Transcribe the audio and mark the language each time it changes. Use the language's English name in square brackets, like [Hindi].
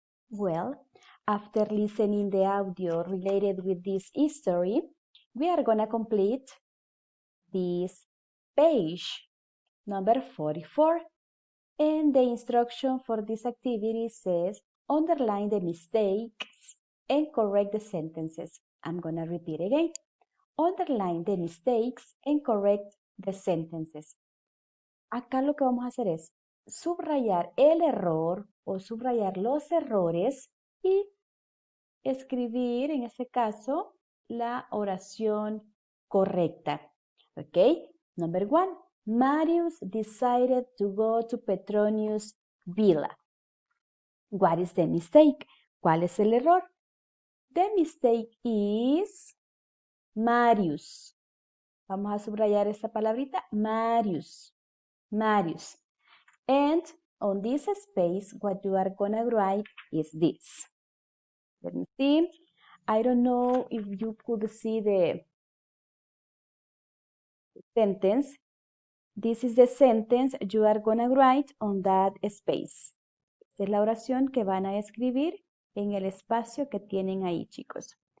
[English] Well, after listening the audio related with this history, we are going to complete this page number 44. And the instruction for this activity says, underline the mistakes and correct the sentences. I'm going to repeat again. Underline the mistakes and correct the sentences. [Spanish] Acá lo que vamos a hacer es subrayar el error o subrayar los errores y escribir, en este caso, la oración correcta. [English] ¿Ok? Number 1. Marius decided to go to Petronius' villa. What is the mistake? [Spanish] ¿Cuál es el error? [English] The mistake is Marius. [Spanish] Vamos a subrayar esta palabrita, Marius. Marius. [English] And on this space, what you are gonna write is this. Let me see. I don't know if you could see the sentence. This is the sentence you are gonna write on that space. [Spanish] Esta es la oración que van a escribir en el espacio que tienen ahí, chicos.